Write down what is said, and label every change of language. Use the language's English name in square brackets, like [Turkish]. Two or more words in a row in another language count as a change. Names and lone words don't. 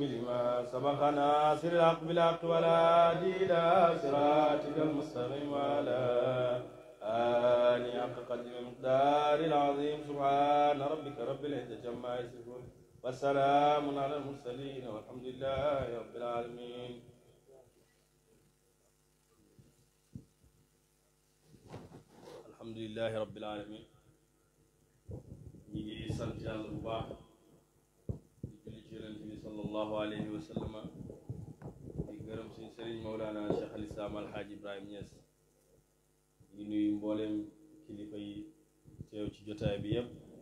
[Arabic] لما سبق ناصر الحق بالحق والهادي إلى صراطك المستقيم وعلى آله حق قدر المقدار العظيم سبحان ربك رب العزة عما يصفون والسلام على المرسلين والحمد لله رب العالمين. الحمد لله رب العالمين. [Wolof] ñi ngi sant yàlla bu baax di julli ci yonent bi [Arabic] صلى الله عليه وسلم [Wolof] di gërëm suñu sëriñ Mawlana Cheikh al Islam Alhaji Ibrahim Niass ñu nuyu mbooleem kilifa yi teew ci jotaay bi yépp